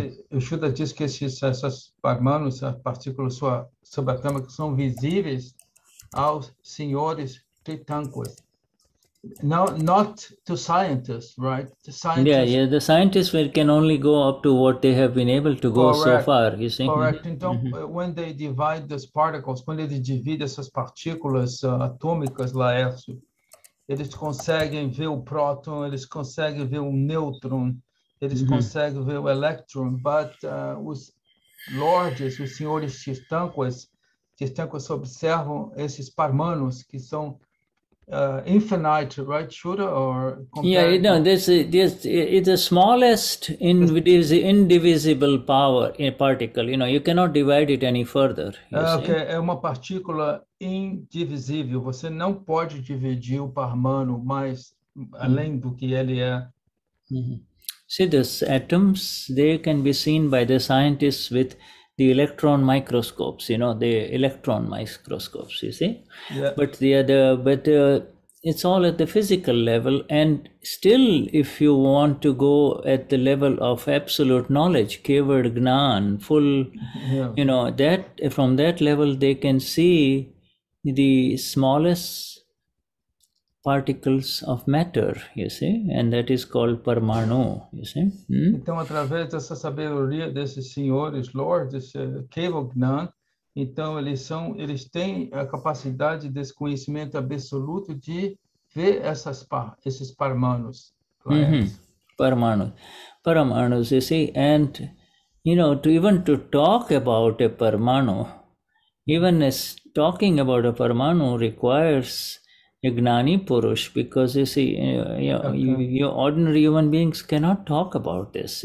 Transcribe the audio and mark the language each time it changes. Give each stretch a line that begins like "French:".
Portuguese: O Shuddha diz que essas parmanos, as partículas subatômicas, são visíveis aos senhores Tirthankars.
English: Not to scientists, right? The scientists can only go up to what they have been able to go so far, you see. Correct.
Portuguese: Então,
English: when they divide these particles,
Portuguese: quando eles dividem essas partículas atômicas, Laércio, eles conseguem ver o próton, eles conseguem ver o nêutron, eles conseguem ver o elétron, but os lords, os senhores Tirthankars observam esses parmanos que são
English: infinite, right,
Portuguese: Shuddha? Or
English: this is the smallest indivisible power in a particle. You cannot divide it any further.
Portuguese: É uma partícula indivisível. Você não pode dividir o parmano mais além do que ele é.
English: See, these atoms, they can be seen by the scientists with the electron microscopes, the electron microscopes, you see. But it's all at the physical level, and still, if you want to go at the level of absolute knowledge, kevad gnan, full, that from that level they can see the smallest particles of matter, you see, and that is called parmanu, you see.
Portuguese: Então, através dessa sabedoria desses senhores, lords, kevad gnan, então eles têm a capacidade desse conhecimento absoluto de ver esses paramanos.
English: Paramanus, you see, and to talk about a paramanu, even as talking about a paramanu requires a Gnani Purush, because you see, you ordinary human beings cannot talk about this.